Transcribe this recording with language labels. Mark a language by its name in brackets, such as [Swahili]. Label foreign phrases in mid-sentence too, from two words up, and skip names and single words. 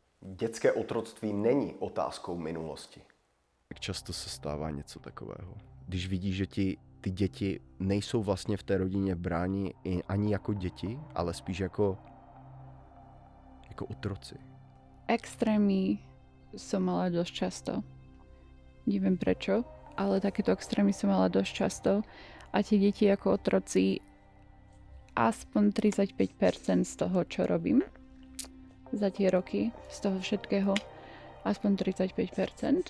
[Czech] Dětské otroctví není otázkou minulosti. Jak často se stává něco takového? Když vidíš, že ty děti nejsou vlastně v té rodině bráni ani jako děti, ale spíš jako otroci. [Slovak] Extrémy som mala dosť často. Neviem prečo, ale takéto extrémy som mala dosť často. A tie deti ako otroci, aspoň 35% z toho, čo robím za tie roky, z toho všetkého, aspoň 35%.